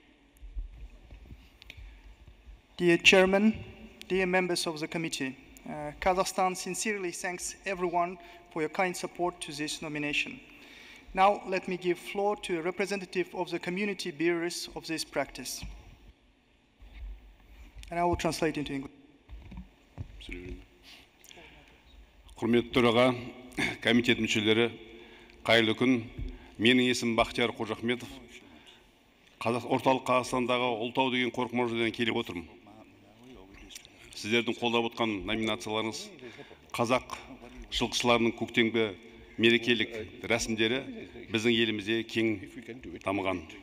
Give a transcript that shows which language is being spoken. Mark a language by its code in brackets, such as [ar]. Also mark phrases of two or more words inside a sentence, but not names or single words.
[en] Dear Chairman, dear members of the committee, Kazakhstan sincerely thanks everyone for your kind support to this nomination. Now let me give floor to a representative of the community bearers of this practice. And I will translate into English. [kk] Құрметті төраға, комитет мүшелері, қайырлы күн. Менің есімім Бақтияр Қожахметов. Орталық Қазақстандағы Ұлытау деген қорық мұржадан келіп отырмын. Сіздердің қолдап отқан номинацияларыңыз қазақ жылқышыларының көктемгі мерекелік рәсімдері біздің елімізде кең дамыған.